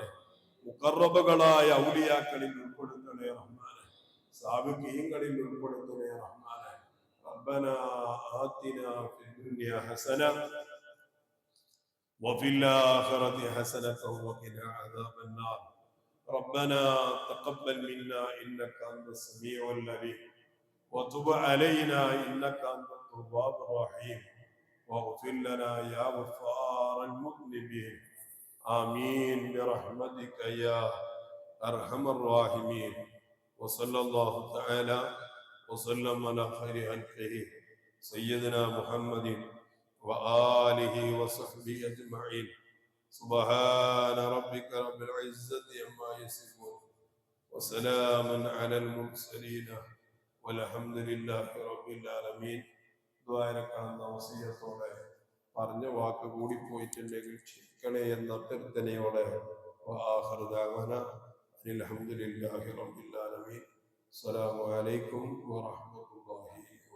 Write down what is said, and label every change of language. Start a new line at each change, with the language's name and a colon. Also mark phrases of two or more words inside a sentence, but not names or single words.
Malayalam: മുഖറബുകളായ ഔലിയാക്കളിൽ ഉൾപ്പെടുത്തണേ റഹ്മാനെ. സാബിഖീങ്ങളിൽ ഉൾപ്പെടുത്തണേ റഹ്മാനെ.
Arabic: ربنا آتنا في الدنيا حسنة وفي الآخرة حسنة وقنا عذاب النار. ربنا تقبل منا إنك أنت السميع العليم وتب علينا إنك أنت التواب الرحيم واغفر لنا يا غفار المذنبين آمين برحمتك يا أرحم الراحمين وصلى الله تعالى وسلم على خير خلقه سيدنا محمد وآله وصحبه أجمعين سبحان ربك رب العزة عما يصفون وسلام على المرسلين والحمد لله رب العالمين
Malayalam: ദ്വാരക്കാവുന്ന വസിയത്തോടെ പറഞ്ഞ വാക്ക് കൂടി പോയിട്ടുണ്ടെങ്കിൽ ക്ഷമിക്കണേ എന്ന അഭ്യർത്ഥനയോടെ
Arabic: وآخر دعوانا الحمد لله رب العالمين السلام عليكم ورحمة الله